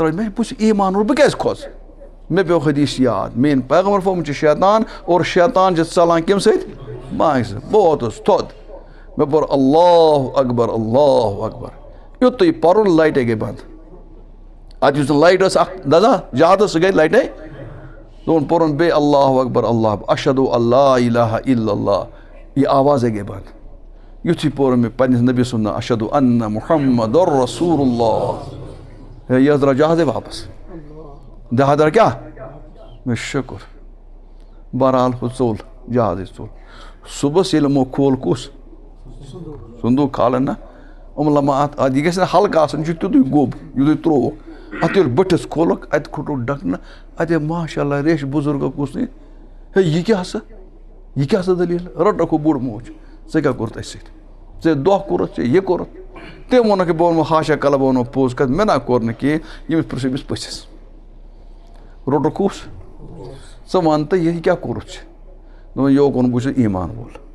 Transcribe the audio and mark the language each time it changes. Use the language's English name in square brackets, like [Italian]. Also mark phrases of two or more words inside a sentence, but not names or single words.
[Kashmiri] ترٛٲے مےٚ بہٕ چھُس ایٖمان وول بہٕ کیٛازِ کھوژٕ مےٚ پیوٚو حدیٖث یاد میٛٲنۍ پیغمبر فرموومُت چھُ شیطان اور شیطان چھِ ژلان کَمہِ سۭتۍ بانٛگہِ سۭتۍ بہٕ ووتُس تھوٚد مےٚ پوٚر [Arabic] اللہ اکبر اللہ اکبر [Kashmiri] یُتُے پرُن لایٹے گٔے بنٛد اتہِ یُس نہٕ لایٹ ٲس اکھ دزان جہازس سُہ گٔے لایٹے دوٚپُن پوٚرُن بیٚیہِ [Arabic] اللہ اکبر اللہ اشہدُ اللہ الہ الا اللہ [Kashmiri] یہِ آوازے گٔے بنٛد یُتھُے پوٚرُن مےٚ پننِس نبی سُنٛد ناو [Arabic] اشہدُ انّ محمد رسول اللہ [Kashmiri] ہے یہِ حظ درٛاو جہازے واپس جہاز درٛاو کیٛاہ مےٚ شُکر بہرحال ہُہ ژوٚل جہازٕے ژوٚل صُبحس ییٚلہِ یِمو کھول کُس صندوق کھالن نا یِم لما اتھ یہِ گژھِ نہٕ ہلکہٕ آسُن یہِ چھُ تیُتُے گوٚب یُتُے ترٛووُکھ اتھ ییٚلہِ بٔٹھِس کھولُکھ اتہِ کھوٚتُکھ ڈکنہٕ اتہِ ہے [Arabic] ماشاء اللہ [Kashmiri] ریٚش بُزرگا کُس ہے یہِ کیٛاہ سا دٔلیٖل رٔٹکھ ہُہ بوٚڑ موج ژےٚ کیٛاہ کوٚرُتھ اَسہِ سۭتۍ ژےٚ دۄہ کوٚرُتھ ژےٚ یہِ کوٚرُتھ تٔمۍ ووٚنُکھ بہٕ ووٚنمو ہاشا کلہ بہٕ وَنو پوٚز کتھ مےٚ نہ کوٚر نہٕ کینٛہہ ییٚمِس پرٛژھ أمِس پٔژھِس روٚٹُکھ کُس ژٕ وَن تہٕ یہِ کیٛاہ کوٚرُتھ ژےٚ دوٚپُن یہِ اوکُن بہٕ چھُس ایٖمان وول